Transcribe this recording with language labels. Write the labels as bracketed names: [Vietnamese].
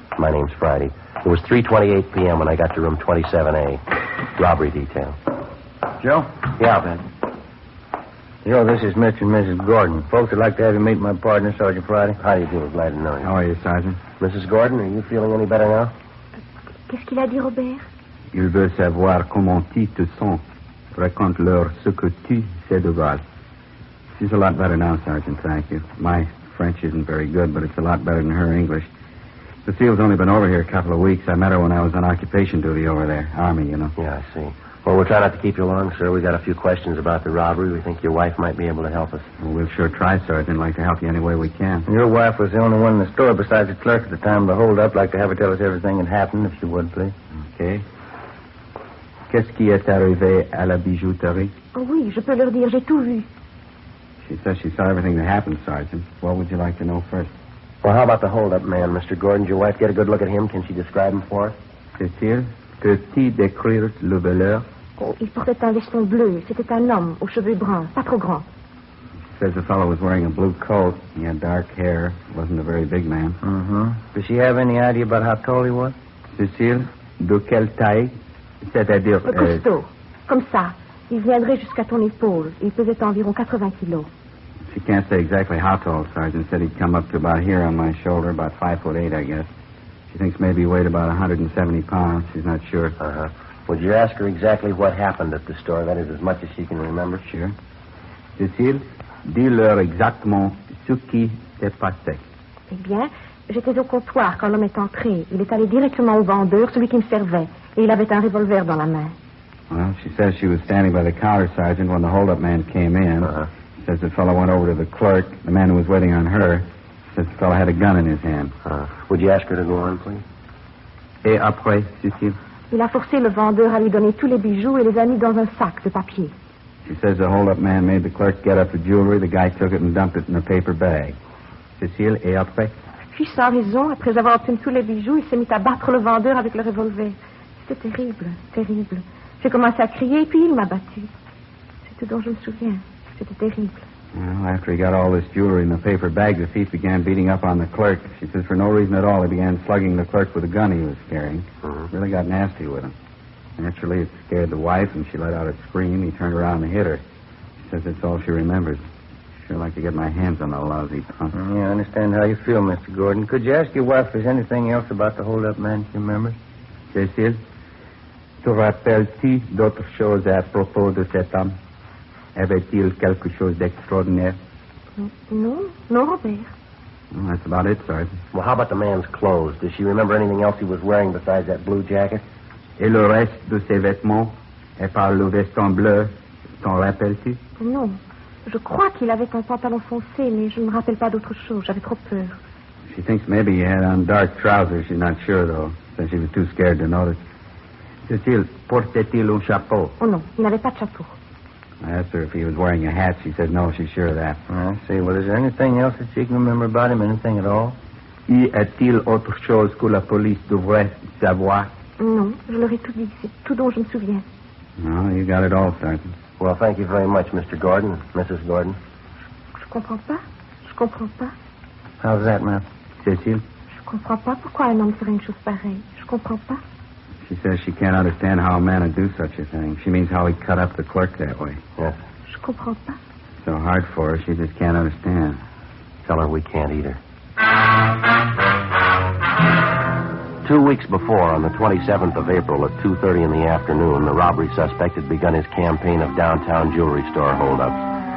[English] My name's Friday. It was 3:28 p.m. when I got to room 27A. Robbery detail. Joe? Yeah, Ben. Joe, this is Mr. and Mrs. Gordon. Folks would like to have you meet my partner, Sergeant Friday. How do you do? Glad to know you. How are you, Sergeant? Mrs. Gordon, are you feeling any better now? [French] Qu'est-ce qu'il a dit, Robert? Il veut savoir comment tu te sens. Raconte-leur ce que tu sais de Val. [English] She's a lot better now, Sergeant, thank you. My French isn't very good, but it's a lot better than her English. Cecile's only been over here a couple of weeks. I met her when I was on occupation duty over there. Army, you know. Yeah, I see. Well, we'll try not to keep you long, sir. We got a few questions about the robbery. We think your wife might be able to help us. Well, we'll sure try, Sergeant. Like to help you any way we can. Your wife was the only one in the store besides the clerk at the time of the hold-up. Like to have her tell us everything that happened, if you would, please. Okay. [French] Qu'est-ce qui est arrivé à la bijouterie? Oh oui, je peux leur dire, j'ai tout vu. [English] She says she saw everything that happened, Sergeant. What would you like to know first? Well, how about the hold-up man, Mr. Gordon? Did your wife get a good look at him? Can she describe him for us? [French] Cécile, peux-tu décrire le voleur? Oh, il portait un veston bleu. C'était un homme aux cheveux bruns, pas trop grands. [English] She says the fellow was wearing a blue coat. He had dark hair. Wasn't a very big man. Mm-hmm. Does she have any idea about how tall he was? [French] Cécile, de quelle taille? C'est-à-dire... Costaud. Comme ça. Il viendrait jusqu'à ton épaule. Il pesait environ 80 kilos. [English] She can't say exactly how tall, Sergeant. Said he'd come up to about here on my shoulder, about 5'8", I guess. She thinks maybe he weighed about 170 pounds. She's not sure. Uh-huh. Would you ask her exactly what happened at the store? That is, as much as she can remember. Sure. [French] Cécile, dis-leur exactement ce qui s'est passé. Eh bien, j'étais au comptoir quand l'homme est entré. Il est allé directement au vendeur, celui qui me servait. Et il avait un revolver dans la main. [English] Well, she says she was standing by the counter, Sergeant, when the hold-up man came in. Uh-huh. She says the fellow went over to the clerk, the man who was waiting on her. She says the fellow had a gun in his hand. Would you ask her to go on, please? [French] Et après, Cécile? Il a forcé le vendeur à lui donner tous les bijoux et les a mis dans un sac de papier. [English] She says the hold-up man made the clerk get up the jewelry. The guy took it and dumped it in a paper bag. [French] Cécile, et après? Puis, sans raison, après avoir obtenu tous les bijoux, il s'est mis à battre le vendeur avec le revolver. C'était terrible, terrible. J'ai commencé à crier, puis il m'a battu. C'est tout dont je me souviens. C'était terrible. [English] Well, after he got all this jewelry in the paper bag, the thief began beating up on the clerk. She says for no reason at all, he began slugging the clerk with a gun he was carrying. Really got nasty with him. Naturally, it scared the wife, and she let out a scream. He turned around and hit her. She says that's all she remembers. Sure like to get my hands on the lousy punk. Yeah, I understand how you feel, Mr. Gordon. Could you ask your wife if there's anything else about the hold-up man she remembers? [French] Cécile, te rappelles-tu d'autres choses à propos de cet homme? Avait-il quelque chose d'extraordinaire? Non, Robert. [English] Well, that's about it, Sergeant. Well, how about the man's clothes? Does she remember anything else he was wearing besides that blue jacket? [French] Et le reste de ses vêtements? Et par le veston bleu, t'en rappelles-tu? Non. Je crois qu'il avait un pantalon foncé, mais je ne me rappelle pas d'autre chose. J'avais trop peur. [English] She thinks maybe he had on dark trousers. She's not sure, though, since she was too scared to notice. [French] Cécile, portait-il un chapeau? Oh non, il n'avait pas de chapeau. [English] I asked her if he was wearing a hat. She said no, she's sure of that. I see. Well, is there anything else that she can remember about him? Anything at all? [French] Y a-t-il autre chose que la police devrait savoir? Non, je leur ai tout dit. C'est tout dont je me souviens. [English] No, you got it all, Sergeant. Well, thank you very much, Mr. Gordon, Mrs. Gordon. [French] Je comprends pas. Je comprends pas. [English] How's that, ma'am? Cécile? [French] Je comprends pas pourquoi un homme ferait une chose pareille. Je comprends pas. [English] She says she can't understand how a man would do such a thing. She means how he cut up the clerk that way. Yes. [French] Je comprends pas. [English] So hard for her, she just can't understand. Tell her we can't either. 2 weeks before, on the 27th of April at 2:30 in the afternoon, the robbery suspect had begun his campaign of downtown jewelry store holdups.